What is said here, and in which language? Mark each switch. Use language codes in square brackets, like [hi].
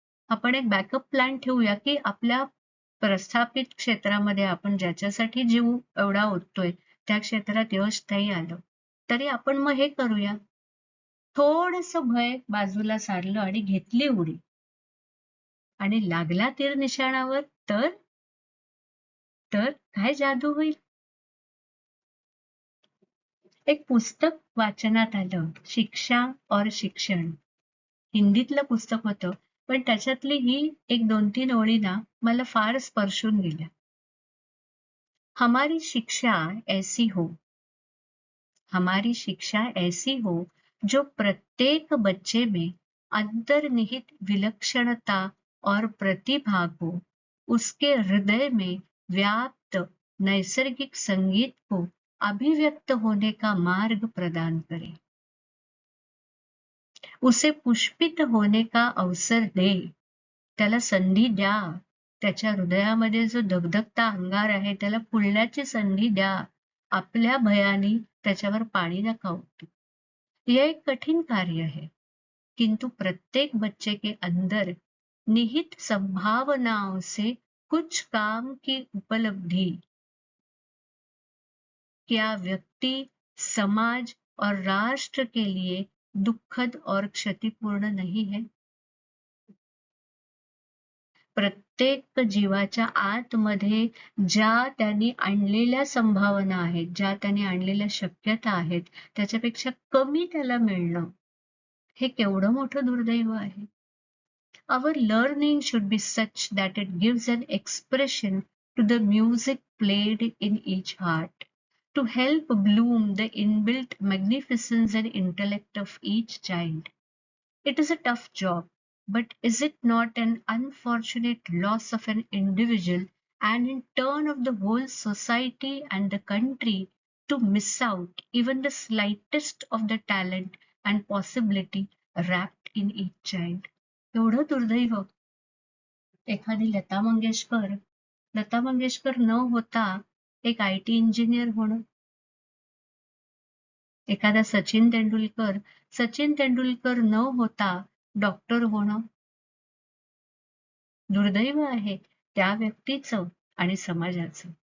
[mr] आपण एक backup plan ठेवूया की आपल्या प्रस्थापित क्षेत्रामध्ये आपण ज्याच्यासाठी जीव एवढा ओततोय त्या क्षेत्रात यश नाही आलं तरी आपण मग हे करूया. थोडंसं भय बाजूला सारलं आणि घेतली उडी आणि लागला तीर निशाणावर तर काय जादू होईल. एक पुस्तक वाचनात आलं, शिक्षा और शिक्षण. हिंदीतलं पुस्तक होतं, पण त्याच्यातली ही एक 2-3 ओळी ना मला फार स्पर्शून गेल्या. [hi] हमारी शिक्षा ऐसी हो, हमारी शिक्षा ऐसी हो जो प्रत्येक बच्चे में अंतर्निहित विलक्षणता और प्रतिभा को उसके हृदय में व्याप्त नैसर्गिक संगीत को अभिव्यक्त होने का मार्ग प्रदान करे, उसे पुष्पित होने का अवसर दे, [mr] त्याला संधी द्या. त्याच्या हृदयामध्ये जो धगधगता अंगार आहे त्याला फुलण्याची संधी द्या. आपल्या भयानी त्याच्यावर पाणी नका ओतू. [hi] यह एक कठिन कार्य है, किंतु प्रत्येक बच्चे के अंदर निहित संभावनाओं से कुछ काम की उपलब्धि क्या व्यक्ति, समाज और राष्ट्र के लिए दुखद और क्षतिपूर्ण नहीं है. [mr] प्रत्येक जीवाच्या आतमध्ये ज्या त्यांनी आणलेल्या संभावना आहेत, ज्या त्यांनी आणलेल्या शक्यता आहेत, त्याच्यापेक्षा कमी त्याला मिळणं हे केवढं मोठं दुर्दैव आहे. [en] Our learning should be such that it gives an expression to the music played in each heart, to help bloom the inbuilt magnificence and intellect of each child. It is a tough job, but is it not an unfortunate loss of an individual and in turn of the whole society and the country to miss out even the slightest of the talent and possibility wrapped in each child? [mr] एवढं दुर्दैव. एखादी लता मंगेशकर न होता एक IT engineer होणं, एखादा सचिन तेंडुलकर न होता डॉक्टर होणं दुर्दैव आहे त्या व्यक्तीचं आणि समाजाचं.